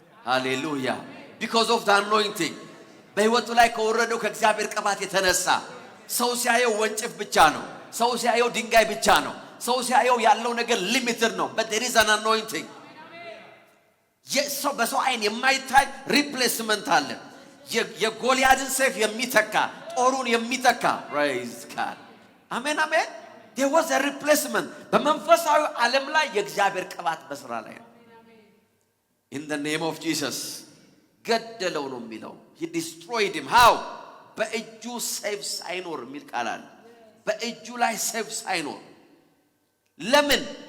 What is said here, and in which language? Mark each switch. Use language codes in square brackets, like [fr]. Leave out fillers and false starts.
[am] ሃሌሉያ [en] because of the anointing [am] በህይወቱ ላይ ከወረደው ከእግዚአብሔር ቅባት የተነሳ ሰው ሲያየው ወንጭፍ ብቻ ነው። ሰው ሲያየው ድንጋይ ብቻ ነው። ሰው ሲያየው ያለው ነገር ሊሚትድ ነው። [en] but there is an anointing. [am] በሰው አይን የማይታይ ሪፕሌስመንት አለ። የጎልያድን ሰይፍ የሚተካ ጦሩን የሚተካ [en] praise God. [am] አሜን አሜን። [en] there was a replacement. [am] በመንፈሳዊ ዓለም ላይ የእግዚአብሔር ቅባት በስራ ላይ ነው። [en] in the name of Jesus [am] ገደለው ነው የሚለው። [en] he destroyed him. how? [am] በእጁ ሰይፍ ሳይኖር የሚል ቃል አለ። በእጁ ላይ ሰይፍ ሳይኖር ለምን?